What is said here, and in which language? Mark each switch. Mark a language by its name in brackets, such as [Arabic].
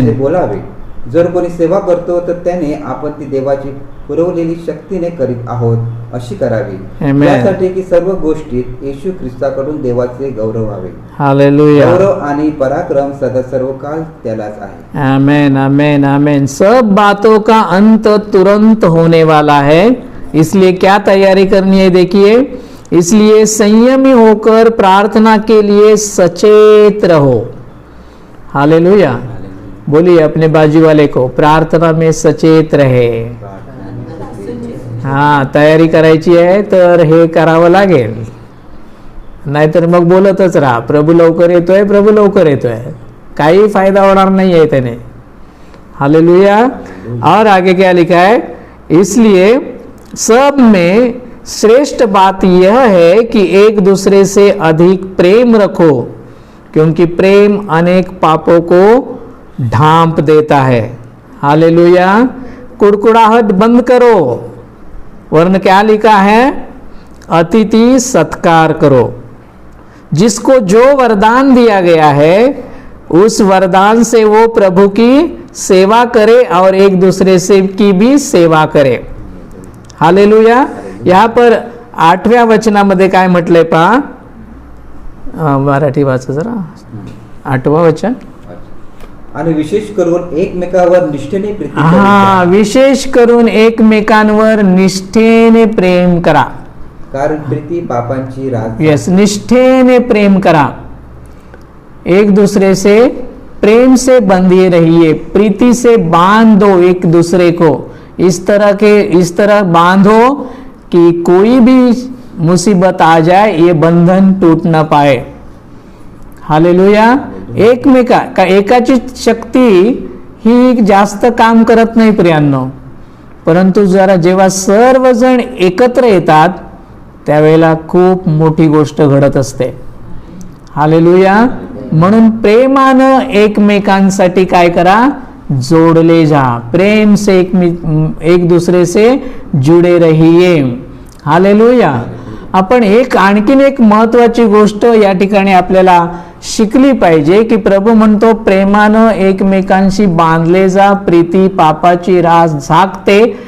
[Marathi] असे बोलावे. जर कोणी सेवा करतो तर त्याने आपण ती देवाची पुरवलेली शक्तीने करीत आहोत अशी करावी, यासाठी की सर्व गोष्टीत येशू ख्रिस्ताकडून देवाचे गौरव व्हावे. हालेलुया. गौरव आणि पराक्रम सदा सर्व काल त्यालाच आहे. आमेन आमेन आमेन. [Hindi] सब बातों का अंत तुरंत होने वाला है, इसलिए क्या तैयारी करनी है? देखिए, इसलिए संयमी होकर प्रार्थना के लिए सचेत रहो. हालेलुया. बोलिए अपने बाजू वाले को, प्रार्थना में सचेत रहे. [Marathi] हाँ, तयारी करायची आहे तर हे करावं लागेल, नाहीतर मग बोलतच राहा प्रभू लवकर येतोय, प्रभू लवकर येतोय. काही फायदा होणार नाही आहे त्याने. [Hindi] हालेलुया. और आगे क्या लिखा है? इसलिए सब में श्रेष्ठ बात यह है कि एक दूसरे से अधिक प्रेम रखो, क्योंकि प्रेम अनेक पापों को ढांप देता है. हालेलुया. कुड़कुड़ाहट बंद करो, वरन क्या लिखा है? अतिथि सत्कार करो. जिसको जो वरदान दिया गया है उस वरदान से वो प्रभु की सेवा करे और एक दूसरे से की भी सेवा करे. हालेलुया. यहाँ पर [Marathi] 8व्या वचनामध्ये काय म्हटलंय पहा. मराठी वाचा जरा. 8वं वचन. आणि विशेष करून एकमेकावर निष्ठेने प्रीती हा, विशेष करून एकमेकांवर निष्ठेने प्रेम करा. कारण प्रीती पापांची रास. यस, निष्ठेने प्रेम करा. [Hindi] एक दूसरे से प्रेम से बंधे रहिए, प्रीति से बांध दो एक दूसरे को. इस तरह बांधो कि कोई भी मुसीबत आ जाए ये बंधन टूट ना पाए. हालेलुया. [Marathi] एकाची शक्ती ही जास्त काम करत नाही प्रियांनो, परंतु जेव्हा सर्वजण एकत्र येतात त्यावेळेला खूप मोठी गोष्ट घडत असते. हालेलुया. म्हणून प्रेमानं एकमेकांसाठी काय करा, जोडले जा. [Hindi] प्रेम से एक दूसरे से जुडे रहिए. हालेलुया. [Marathi] आपण आणखीन एक महत्वाची गोष्ट या ठिकाणी आपल्याला शिकली पाहिजे की प्रभू म्हणतो प्रेमानं एकमेकांशी बांधले जा, प्रीती पापाची रास झाकते.